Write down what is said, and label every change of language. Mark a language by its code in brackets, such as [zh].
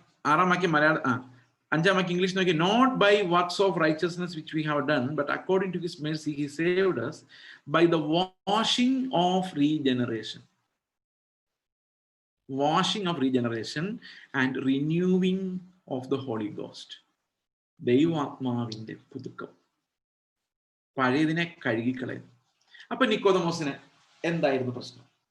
[ml] ആറാം വാക്യം മലയാളം, 5-ാം വാക്യം ഇംഗ്ലീഷ് നോക്കി. [en] Not by works of righteousness which we have done, but according to his mercy he saved us by the washing of regeneration. Washing of regeneration and renewing of the Holy Ghost. [ml] ദൈവാത്മാവിന്റെ പുതുക്കം, പഴയതിനെ കഴുകിക്കളയും. അപ്പൊ നിക്കോദമോസിന് എന്തായിരുന്നു പ്രശ്നം?